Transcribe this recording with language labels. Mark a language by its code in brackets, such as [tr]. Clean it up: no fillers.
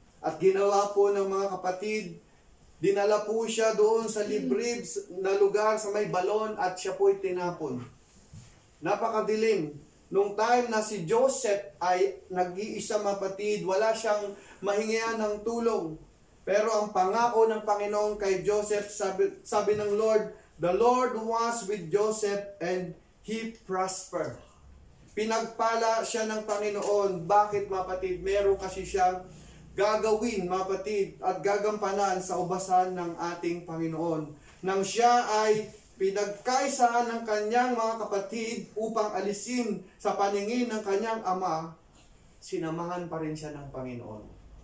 [tl] At ginawa po ng mga kapatid, dinala po siya doon sa liblib na lugar sa may balon at siya po ay tinapon. Napakadilim. Nung time na si Joseph ay nag-iisa, mapatid, wala siyang mahingian ng tulong. Pero ang pangako ng Panginoon kay Joseph, sabi ng Lord, [en] the Lord was with Joseph and he prospered. [tl] Pinagpala siya ng Panginoon. Bakit, mapatid? Meron kasi siyang gagawin, mapatid, at gagampanan sa ubasan ng ating Panginoon. Nang siya ay pinagkaisahan ng kanyang mga kapatid upang alisin sa paningin ng kanyang ama, sinamahan pa rin siya ng Panginoon.